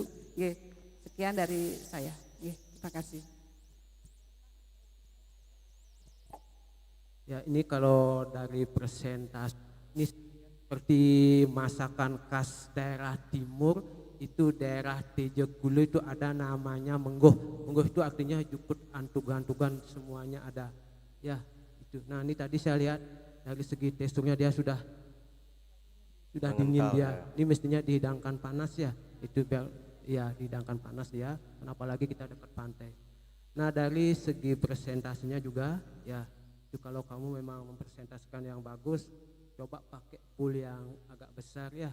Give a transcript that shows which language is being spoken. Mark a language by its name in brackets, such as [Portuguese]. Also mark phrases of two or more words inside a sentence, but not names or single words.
[Indonesian] Nggih, sekian dari saya. Nggih, terima kasih. Ya, ini kalau dari presentasi ini seperti masakan khas daerah timur, itu daerah Tejegulu itu ada namanya menggoh. Menggoh itu artinya jukut antugan-antugan semuanya ada. Ya, itu. Nah, ini tadi saya lihat dari segi teksturnya dia sudah dingin dia. Ya. Ini mestinya dihidangkan panas ya. Itu biar ya dihidangkan panas ya. Kenapa lagi kita dekat pantai. Nah, dari segi presentasinya juga ya, itu kalau kamu memang mempresentasikan yang bagus, coba pakai bowl yang agak besar ya.